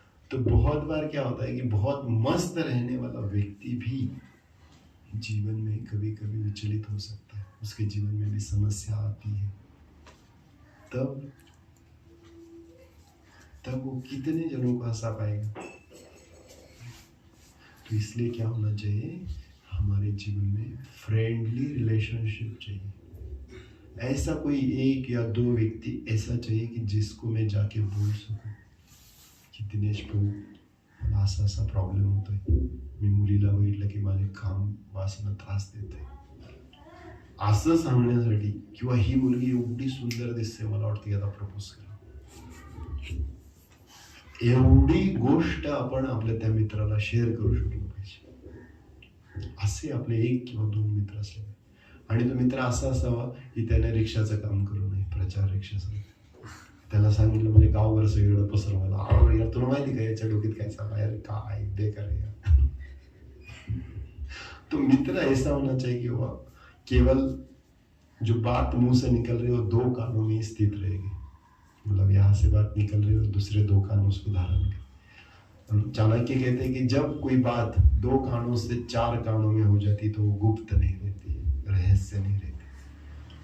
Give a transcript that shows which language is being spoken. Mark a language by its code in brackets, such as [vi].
[hi] तो बहुत बार क्या होता है कि बहुत मस्त रहने वाला व्यक्ति भी जीवन में कभी कभी विचलित हो सकता है, उसके जीवन में भी समस्या आती है। तब वो कितने जनों को हंसा पाएगा? तो इसलिए क्या होना चाहिए, हमारे जीवन में फ्रेंडली रिलेशनशिप चाहिए। ऐसा कोई एक या दो व्यक्ति ऐसा चाहिए कि जिसको मैं जाके बोल सकूं की [mr] दिनेश भाऊ मला असा असा प्रॉब्लेम होतोय, मी मुलीला बघितलं की माझे काम वासना त्रास देते, असं सांगण्यासाठी, किंवा ही मुलगी एवढी सुंदर दिसते, मला वाटतं आता प्रपोज करा, एवढी गोष्ट आपण आपल्या त्या मित्राला शेअर करू शकलो पाहिजे। असे आपले एक किंवा दोन मित्र असले, आणि तो मित्र असा असावा की त्याने रिक्षाचं काम करू नये, प्रचार रिक्षाचं, त्याला सांगितलं म्हणजे गावभर सगळीकडे पसरवायला, अरे यार तुला माहिती का याच्या डोक्यात काय चाललं, [hi] यार काय बेकार है यार। तो मित्र ऐसा होना चाहिए कि वह केवल जो बात मुंह से निकल रही हो 2 कानों में स्थित रहेगी, मतलब यहाँ से बात निकल रही हो दूसरे 2 कानों उसको धारण कर। चाणक्य कहते हैं कि जब कोई बात 2 कानों से 4 कानों में हो जाती तो वो गुप्त नहीं रहती, रहस्य नहीं रहती।